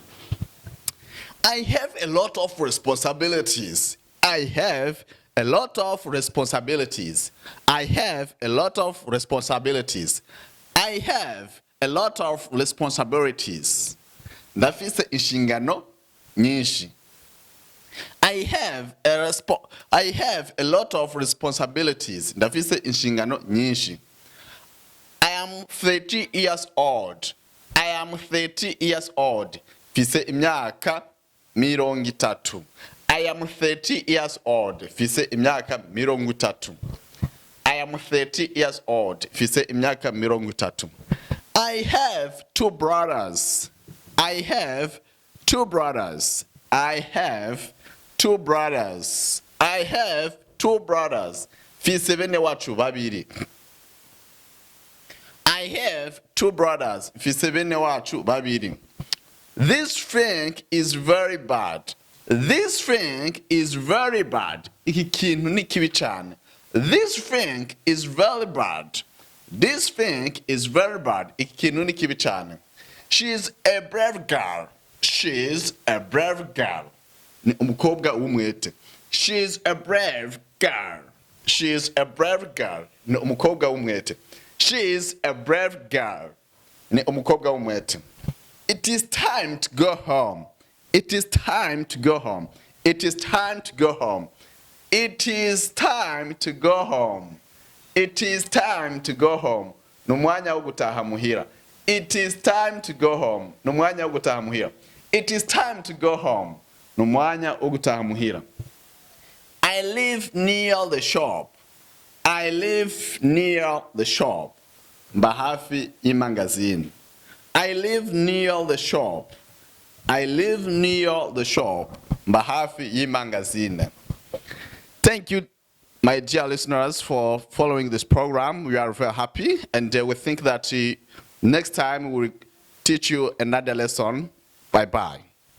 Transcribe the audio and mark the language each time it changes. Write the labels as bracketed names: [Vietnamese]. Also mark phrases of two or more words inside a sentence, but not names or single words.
[English] I have a lot of responsibilities. I have a lot of responsibilities. I have a lot of responsibilities. I have a lot of responsibilities. [Rundi] Ndafise inshingano nyinshi. [English] I have a lot of responsibilities. [Rundi] Ndafise inshingano nyinshi. [English] I am 30 years old. I am 30 years old. [Rundi] Fise imyaka 30. [English] I am 30 years old. [Rundi] Fise imyaka 30. [English] I am 30 years old. [Rundi] Fise imyaka 30. [English] I have two brothers. I have two brothers. I have two brothers. I have two brothers. [Rundi] Fise bene wacu babiri. [English] I have two brothers. [Rundi] Fise bene wacu babiri. [English] This thing is very bad. This thing is very bad. [Rundi] Iki kintu ni kibi cyane. [English] This thing is very bad. This thing is very bad. [Rundi] Iki kintu ni kibi cyane. [English] She is a brave girl. She is a brave girl. [Rundi] Ni umukobwa w'umwete. [English] She is a brave girl. She is a brave girl. [Rundi] Ni umukobwa w'umwete. [English] She is a brave girl. [Rundi] Ni umukobwa w'umwete. [English] It is time to go home. It is time to go home. It is time to go home. It is time to go home. It is time to go home. [Rundi] Numwanya wo gutaha muhira. [English] It is time to go home. [Rundi] Numwanya wo gutaha muhira. [English] It is time to go home. [Rundi] Numwanya wo gutaha muhira. [English] I live near the shop. I live near the shop. [Rundi] Mba hafi y'imangazini. [English] I live near the shop. I live near the shop. [Rundi] Mba hafi y'imangazini. [English] Thank you, my dear listeners, for following this program. We are very happy, and we think that next time we will teach you another lesson. Bye-bye.